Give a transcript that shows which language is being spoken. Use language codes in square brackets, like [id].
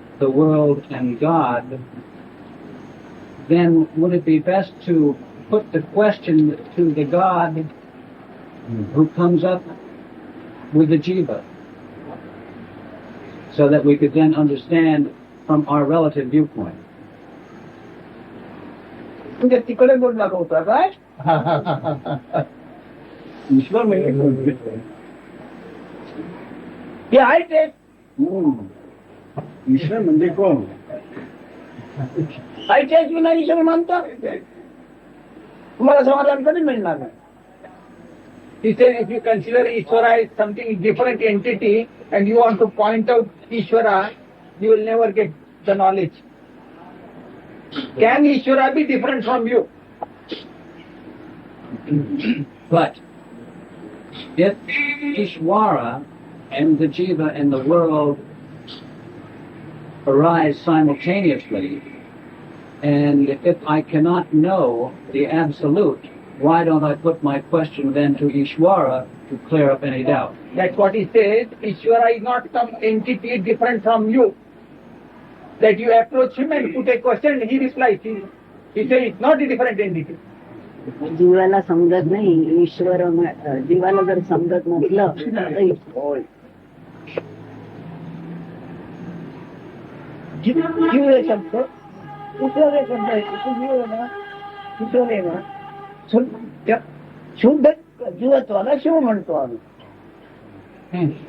[en] the world and God, then would it be best to put the question to the God who comes up with the jiva, so that we could then understand from our relative viewpoint? [mr] म्हणजे तिकडे बोलला होता काय ईश्वर म्हणजे हे आहे ते ईश्वर म्हणजे कोण? आहे तेच विना ईश्वर मानता तुम्हाला समाधान कधी मिळणार नाही. [en] He said, if you consider Ishvara as something different entity and you want to point out Ishvara, you will never get the knowledge. Can Ishvara be different from you? But if Ishvara and the jiva and the world arise simultaneously, and if I cannot know the absolute, why don't I put my question then to Ishvara to clear up any doubt? That's what he said. Ishvara is not some entity different from you. That you approach him and put a question, he replies. He said it's not a different entity. [mr] जीवाला समजत नाही ईश्वर जीवाला जर समजत नसलं तर जीव हे शब्द ईश्वर हे शब्द आहे जीव आहे ना ईश्वर आहे ना शुद्ध जीवत्वाला शिव म्हणतो आम्ही.